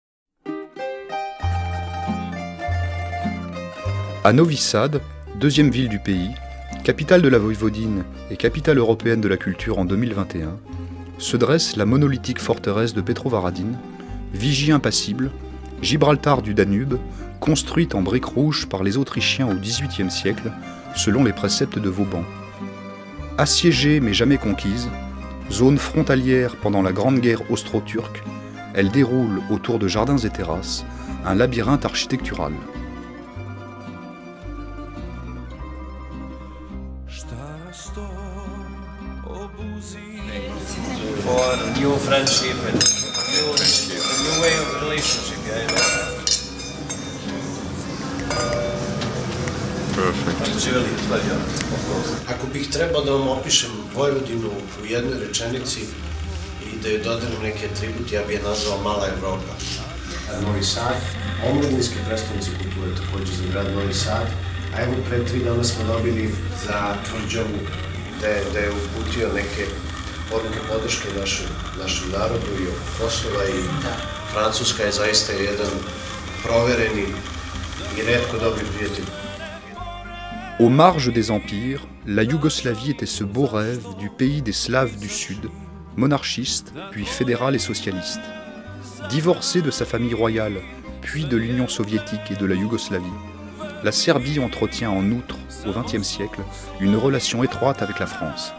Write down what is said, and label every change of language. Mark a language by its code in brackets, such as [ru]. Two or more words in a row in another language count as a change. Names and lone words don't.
[fr] À Novi Sad, deuxième ville du pays, capitale de la Voïvodine et capitale européenne de la culture en 2021, se dresse la monolithique forteresse de Petrovaradin, vigie impassible, Gibraltar du Danube, construite en briques rouges par les Autrichiens au XVIIIe siècle, selon les préceptes de Vauban. Assiégée mais jamais conquise, zone frontalière pendant la Grande Guerre austro-turque, elle déroule autour de jardins et terrasses un labyrinthe architectural. [en] For new friendship and new way of relationship, yeah. [sr] Ako bih trebao da vam opišem Vojvodinu u jednoj rečenici i da joj dodajem neki atribut, ja bih je nazvao Mala Evropa. Novi Sad, omladinski predstavnici kulture također za grad Novi Sad, a evo pre 3 dana smo dobili za tvrđavu gde je uputio neke poruke podrške našem narodu i oko Kosova i Francuska je zaista jedan provereni i retko dobri prijatelj. [fr] Aux marges des empires, la Yougoslavie était ce beau rêve du pays des Slaves du Sud, monarchiste, puis fédéral et socialiste. Divorcée de sa famille royale, puis de l'Union soviétique et de la Yougoslavie, la Serbie entretient en outre, au XXe siècle, une relation étroite avec la France.